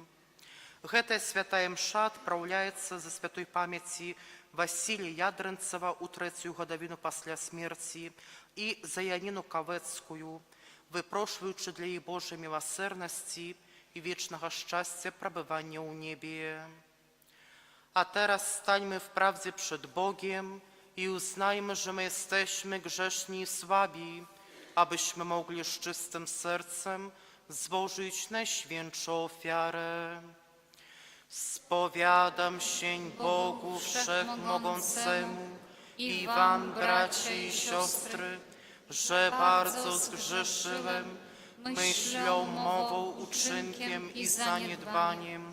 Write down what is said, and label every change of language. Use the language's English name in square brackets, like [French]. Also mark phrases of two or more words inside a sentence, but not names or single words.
[Belarusian] Гэтая святая імша адпраўляецца за святой памяці Васілія Ядрынцава ў трэцюю гадавіну пасля смерці і за Яніну Кавэцкую, выпрошваючы для іх Божай міласэрнасці і вечнага шчасця прабывання ў небе. [Polish] A teraz stańmy wprawdzie przed Bogiem i uznajmy, że my jesteśmy grzeszni i słabi, abyśmy mogli z czystym sercem złożyć najświętszą ofiarę. Spowiadam się Bogu Wszechmogącemu i wam, bracie i siostry, że bardzo zgrzeszyłem myślą, mową, uczynkiem i zaniedbaniem.